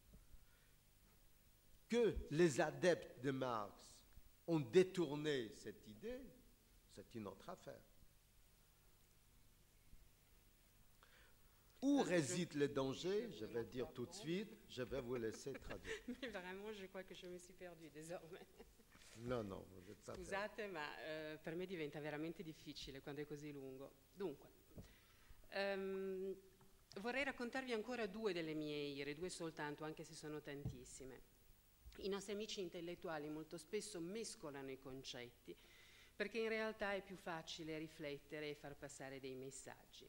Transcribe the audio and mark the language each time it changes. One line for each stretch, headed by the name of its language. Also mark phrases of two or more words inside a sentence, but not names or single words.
French: Que les adeptes de Marx ont détourné cette idée, c'est une autre affaire. Où réside le danger? Je vais dire tout de suite, je vais vous laisser traduire. Mais vraiment, je crois que je mi si perdue désormais. Non, non, vous n'êtes pas perdu.
Italian: Scusate, ma per me diventa veramente difficile quando è così lungo. Dunque, vorrei raccontarvi ancora due delle mie ire, due soltanto, anche se sono tantissime. I nostri amici intellettuali molto spesso mescolano i concetti, perché in realtà è più facile riflettere e far passare dei messaggi.